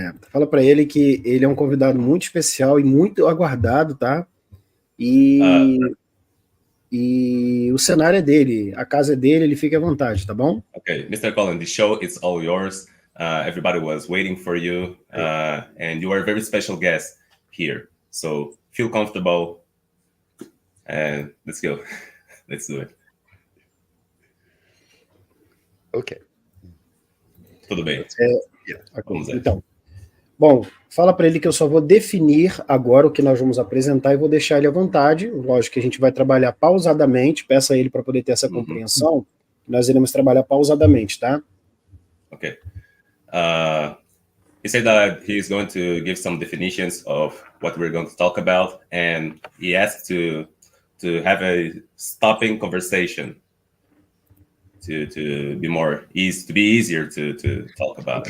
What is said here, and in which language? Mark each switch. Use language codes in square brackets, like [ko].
[pt] Fala para ele que ele é um convidado muito especial e muito aguardado, tá? E o cenário é dele, a casa é dele, ele fica à vontade, tá bom? [en] Okay, Mr. Collins, the show is all yours. Everybody was waiting for you, and you are a very special guest here. So feel comfortable, and let's go. Let's do it. Ok. [pt] Tudo bem. Okay. Então, bom, fala para ele que eu só vou definir agora o que nós vamos apresentar e vou deixar ele à vontade. Lógico que a gente vai trabalhar pausadamente, peça a ele para poder ter essa compreensão. Nós iremos trabalhar pausadamente, tá? Okay. [en] He said that he's going to give some definitions of what we're going to talk about, and he asked to have a stopping conversation to be more easy, to be easier to talk about.